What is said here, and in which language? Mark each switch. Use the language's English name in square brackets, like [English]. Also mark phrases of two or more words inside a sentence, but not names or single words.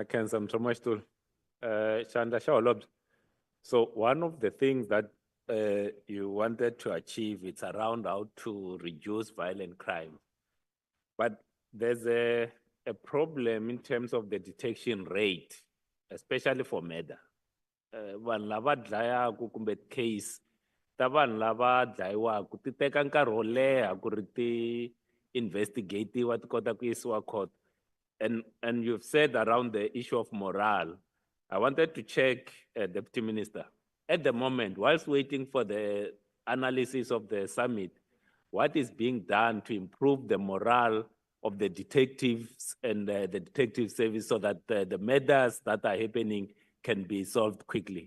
[English] So one of the things that you wanted to achieve is around how to reduce violent crime. But there's a problem in terms of the detection rate, especially for murder. [Tsonga] Vanhu lava dlayaku kumbe case ta vanhu lava dlayiwaku ti teka nkarhi wo leha ku ri ti investigatiwa ti kota ku yisiwa court. [English] And you've said around the issue of morale. I wanted to check, Deputy Minister, at the moment, whilst waiting for the analysis of the summit, what is being done to improve the morale of the detectives and the detective service so that the murders that are happening can be solved quickly?